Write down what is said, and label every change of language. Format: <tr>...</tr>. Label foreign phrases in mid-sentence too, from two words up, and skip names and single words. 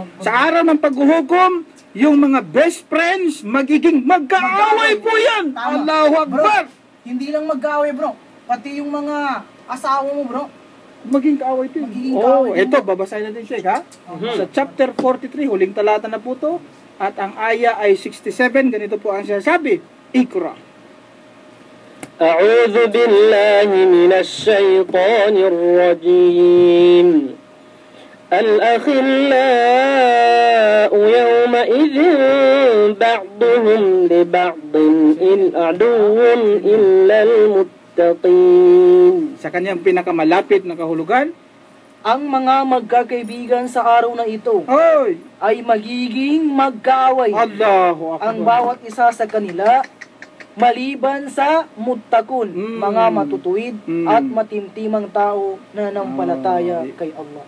<tl>Sa araw ng paghuhukom, yung mga</tl> <en>best friends,</en> <tl>magkaaway po yan.</tl> <ar>الله أكبر.</ar> <tl>Bro, hindi lang mag-aaway bro, pati yung mga asawa mo bro, maging kaaway ito. Ito, babasahin natin siya, ha? Sa chapter 43, huling talata na po to, at ang aya ay 67, ganito po ang sinasabi. Ikra.</tl> <ar>أعوذ بالله من الشيطان الرجيم الأخلاء يومئذ بعضهم لبعض عدو إلا المتقين.</ar> <tl>Sa kanyang pinakamalapit na kahulugan, ang mga magkakaibigan sa araw na ito ay magiging magkaaway.</tl> <ar>الله أكبر.</ar> <tl>Ang bawat isa sa kanila maliban sa muttaqun, mga matutuwid at matimtimang tao na nanampalataya kay Allah.</tl>